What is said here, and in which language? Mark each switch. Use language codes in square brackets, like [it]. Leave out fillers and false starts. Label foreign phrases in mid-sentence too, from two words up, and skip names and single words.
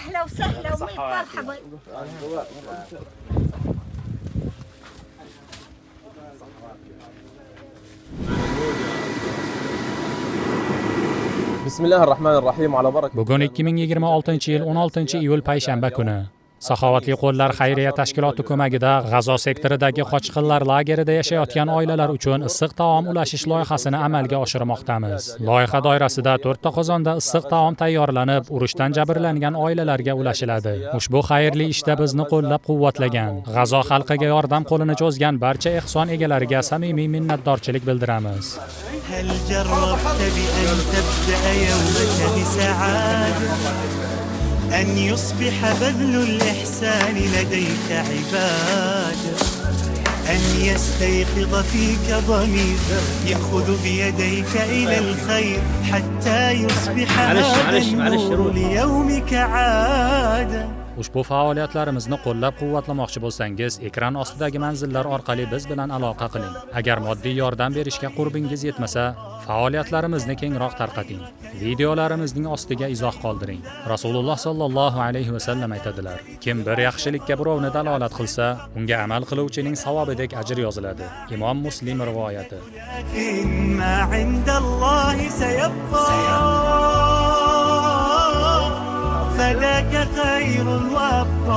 [ar] أهلا وسهلا وميت مرحبا. بسم الله الرحمن الرحيم. الله بارك. [uz] Bugun 2026-yil 16-iyul payshanba kuni. Saxovatli qo'llar xayriya tashkiloti ko'magida G'azo sektoridagi qochqinlar lagerida yashayotgan oilalar uchun issiq taom ulashish loyihasini amalga oshirmoqdamiz. Loyiha doirasida 4 ta qozonda issiq taom tayyorlanib, urushdan jabrlangan oilalarga ulashiladi. Ushbu xayrli ishda bizni qo'llab-quvvatlagan, G'azo xalqiga yordam qo'lini cho'zgan barcha ehson egalariga samimiy minnatdorchilik bildiramiz. [ar] هل جربت بأن تبدأ يومك بسعادة أن يصبح بذل الإحسان لديك عبادة أن يستيقظ فيك ضمير يأخذ بيديك إلى الخير حتى يصبح هذا النور ليومك عادة. [uz] Ushbu faoliyatlarimizni qo'llab-quvvatlamoqchi bo'lsangiz, ekran ostidagi manzillar orqali biz bilan aloqa qiling. Agar moddiy yordam berishga qurbingiz yetmasa, faoliyatlarimizni kengroq tarqating. Videolarimizning ostiga izoh qoldiring. Rasululloh [ar] صلى الله عليه وسلم [uz] aytadilar: Kim bir yaxshilikka birovni dalolat qilsa, unga amal qiluvchining savobidek ajr yoziladi. Imom Muslim rivoyati. [ar] ما عند الله سيبقى فذاك خير وأبقى